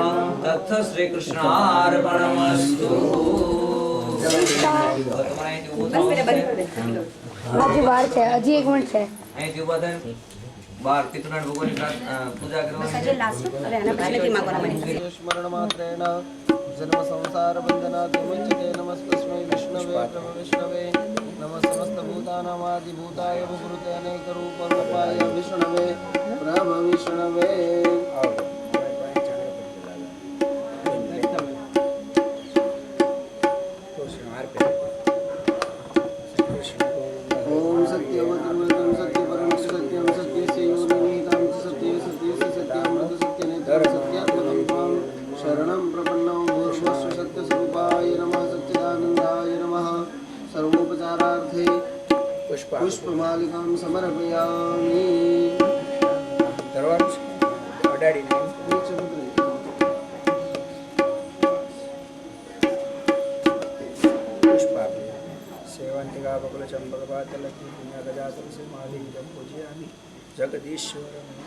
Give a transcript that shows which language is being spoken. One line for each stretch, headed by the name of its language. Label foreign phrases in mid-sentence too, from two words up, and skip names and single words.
Sanskrit: તત્થ શ્રી કૃષ્ણાર્પણમસ્તુ.
Gujarati: હજી વાર છે, હજી 1 મિનિટ છે. અહીંથી ઉભા થઈને બાર પિતૃનારાયણ ભગવાનની પૂજા કરવાની.
Sanskrit: स्मरणमात्रेण जन्म संसार बंधनात् विमुच्यते. नमस्तस्मै विष्णवे प्रभु विष्णवे नमः समस्तभूतानामादिभूताय विभूते अनेकरूपरूपाय विष्णवे प्रभु विष्णवे. ओम सत्यवतमतं सत्यपरं सत्यं सत्यस्य योनिमितं सत्ये सत्यस्य सत्यामृत सत्यनेतर सत्यात्मकं त्वां शरणं प्रपन्नं भूर्भुवस्व सत्यस्वरूपाय नमः सच्चिदानन्दाय नमः. सर्वोपचारार्थे पुष्पमालिकां समर्पयामि.
Gujarati: ધરવાનું છે અડાડીને
Sanskrit: પુષ્પાભિ સેવંતિકા બકલ ચંપકપાતલકી પુણ્યગજા તુલસી માલિકં પૂજયામિ જગદીશ્વરમ.